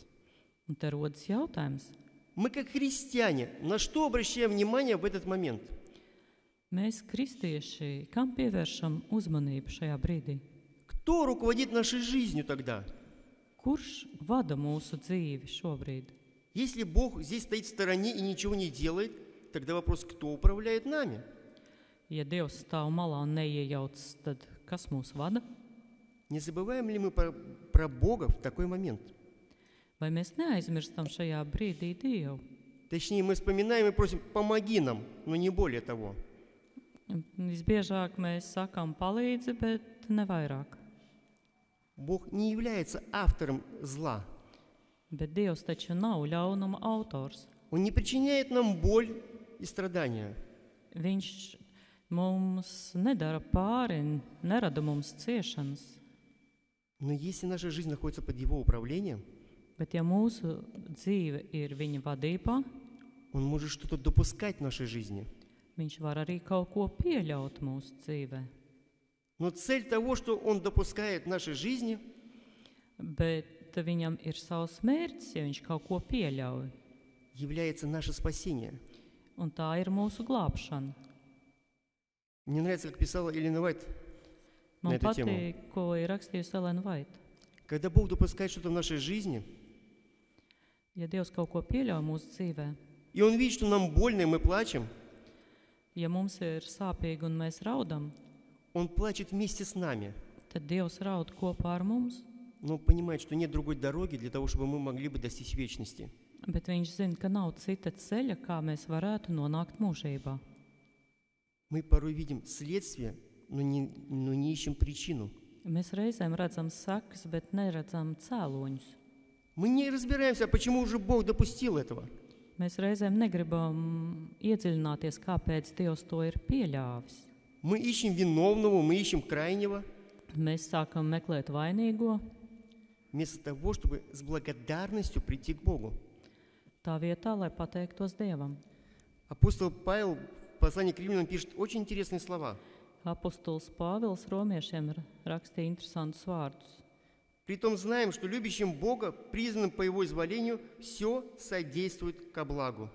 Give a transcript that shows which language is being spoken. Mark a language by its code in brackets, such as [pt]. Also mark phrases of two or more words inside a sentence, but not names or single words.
[lv] Un te rodas jautājums. [ru] Мы как христиане, на что обращаем внимание в этот момент? [lv] Mēs, kristieši, kam pievēršam uzmanību šajā brīdī? [ru] Кто руководит нашей жизнью тогда? [lv] Kurš vada mūsu dzīvi šobrīd? [ru] Если Бог здесь стоит в стороне и ничего не делает, тогда вопрос, кто управляет нами? [lv] Ja Dievs stāv malā un neiejaucas, tad kas mūs vada? [ru] Не забываем ли мы про Бога в такой момент? [lv] Vai mēs neaizmirstam šajā brīdī Dievu? [ru] Точнее, мы вспоминаем и просим, помоги нам, но не более того. [lv] Visbiežāk mēs sakām palīdzi, bet ne vairāk. [ru] Бог не является автором зла. [lv] Bet Dievs taču nav ļaunuma autors. [ru] Он не причиняет нам боль и страдания. [lv] Viņš mums nedara pāri, nerada mums ciešanas. [ru] Но если наша жизнь находится под Его управлением, [lv] Bet ja mūsu dzīve ir viņa vadībā, [ru] Он может что-то допускать в нашей жизни. [lv] viņš var arī kaut ko pieļaut mūsu dzīvē. [ru] Но цель того, что Он допускает в нашей жизни, [lv] Bet viņam ir savs mērķis, ja viņš kaut ko pieļauj. [ru] является наше спасение. [lv] Un tā ir mūsu glābšana. [ru] Мне нравится, как писала Эллен Уайт на [lv] Man [ru] эту тему. [lv] patīk, ko ir rakstījusi Elena Vaita. [ru] Когда Бог допускает что-то в нашей жизни, [lv] Ja Dievs kaut ko pieļauj mūsu dzīvē, [ru] и Он видит, что нам больно, и мы плачем, [lv] ja mums ir sāpīgi un mēs raudam, [ru] Он плачет вместе с нами, [lv] tad Dievs raud kopā ar mums, [ru] но понимает, что нет другой дороги для того, чтобы мы могли бы достичь вечности. [lv] bet viņš zina, ka nav cita ceļa, kā mēs varētu nonākt mūžībā. [ru] Мы порой видим следствие, но не ищем причину. [lv] Mēs reizēm redzam sakas, bet neredzam cēloņus. [ru] Мы не разбираемся, почему же Бог допустил этого. [lv] Mēs reizēm negribam iedziļināties, kāpēc Dievs to ir pieļāvis. [ru] Мы ищем виновного, мы ищем крайнего, [lv] Mēs sākam meklēt vainīgo, [ru] вместо того, чтобы с благодарностью прийти к Богу. [lv] tā vietā, lai pateiktos Dievam. [ru] Апостол Павел в послании к Римлянам пишет очень интересные слова. [lv] Apostols Pāvils romiešiem rakstīja interesantus vārdus. [ru] Притом знаем, что любящим Бога, признанным по Его изволению, все содействует ко благу.